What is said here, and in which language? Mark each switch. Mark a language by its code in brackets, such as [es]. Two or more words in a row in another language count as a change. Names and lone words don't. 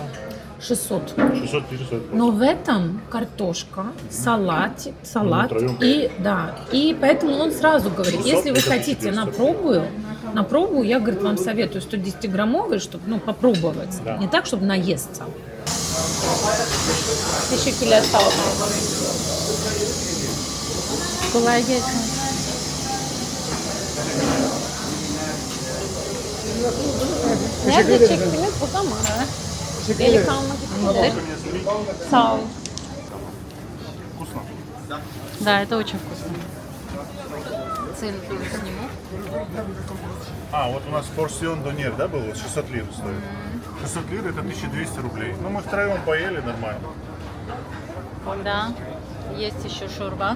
[ru] 600. 600 тысяч стоит порция. Но в этом картошка, салат Ну, втроем. и да. И поэтому он сразу говорит, 600 если вы это хотите 1200. на пробу, я, говорит, вам советую 110-граммовый, чтобы, ну, попробовать. Да. Не так, чтобы наесться. [tr] Teşekkürler, sağ olun. Kolay gelsin. Nerede çektiniz? Burada mı? Eli kalmak istiyorlar. Sağ ol. [ru] Вкусно? Да, это очень вкусно. Цену тоже сниму. А, вот у нас порсион донер, да, был? Вот 600 лир стоит. 600 лир это 1200 рублей. Ну, мы втроем поели нормально. Да. Есть еще шурба.